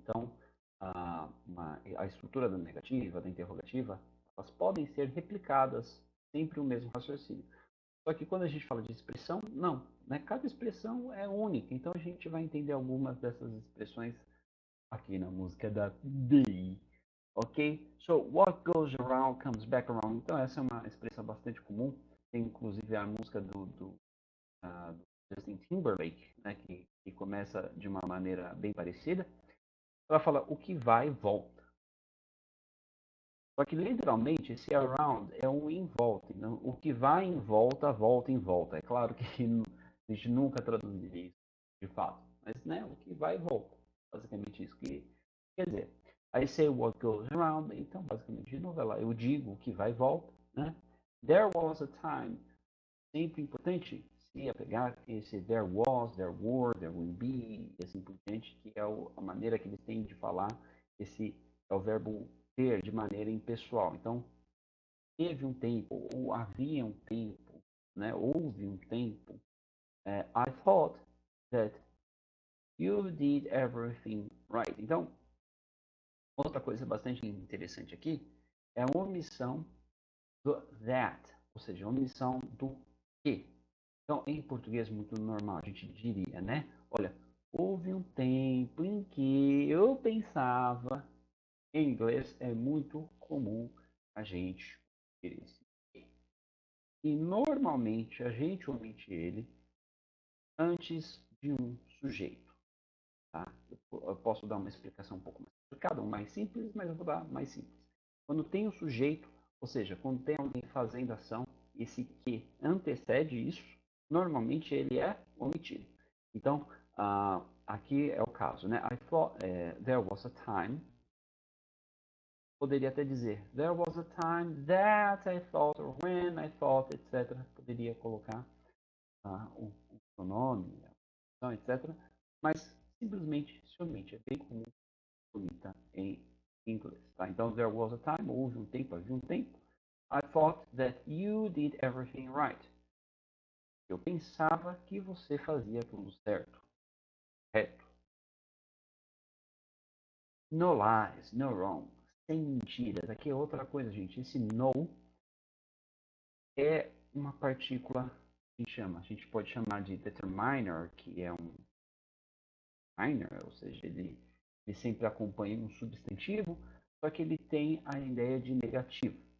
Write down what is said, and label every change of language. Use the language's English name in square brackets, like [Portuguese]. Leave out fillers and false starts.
[Portuguese] Então, a estrutura da negativa, da interrogativa, elas podem ser replicadas, sempre o mesmo raciocínio. Só que quando a gente fala de expressão, não. Né? Cada expressão é única. Então a gente vai entender algumas dessas expressões aqui na música da Day. Ok? [English] So, what goes around comes back around. [Portuguese] Então essa é uma expressão bastante comum. Tem inclusive a música do Justin Timberlake, né? que começa de uma maneira bem parecida. Ela fala o que vai e volta. Só que literalmente esse around é um em volta. Então, o que vai em volta, volta em volta. É claro que a gente nunca traduziria isso de fato. Mas né, o que vai e volta. Basicamente isso que quer dizer. [English] I say what goes around. [Portuguese] Então, basicamente, de novo, eu digo o que vai e volta. Né? [English] There was a time. [Portuguese] Sempre importante se apegar esse [English] there was, there were, there will be, [Portuguese] e assim por diante, que é a maneira que eles têm de falar. Esse é o verbo ter de maneira impessoal. Então, teve um tempo, ou havia um tempo, né? Houve um tempo. [English] I thought that you did everything right. [Portuguese] Então, outra coisa bastante interessante aqui é a omissão do that, ou seja, a omissão do que. Então, em português muito normal, a gente diria, né? Olha, houve um tempo em que eu pensava. Em inglês é muito comum a gente omitir esse que. E normalmente a gente omite ele antes de um sujeito. Tá? Eu posso dar uma explicação um pouco mais complicada, ou mais simples, mas eu vou dar mais simples. Quando tem o sujeito, ou seja, quando tem alguém fazendo ação, esse que antecede isso, normalmente ele é omitido. Então, aqui é o caso, né? [English] I thought there was a time. [Portuguese] Poderia até dizer [English] there was a time that I thought, or when I thought, etc. [Portuguese] Poderia colocar o pronome, a função, etc. Mas simplesmente se omite. É bem comum omita em inglês. Tá? Então, [English] there was a time, [Portuguese] houve um tempo, havia um tempo. [English] I thought that you did everything right. [Portuguese] Eu pensava que você fazia tudo certo, reto. [English] No lies, no wrong. [Portuguese] Sem mentiras. Aqui é outra coisa, gente. Esse no é uma partícula que a gente pode chamar de determiner, que é um minor, ou seja, ele sempre acompanha um substantivo, só que ele tem a ideia de negativo.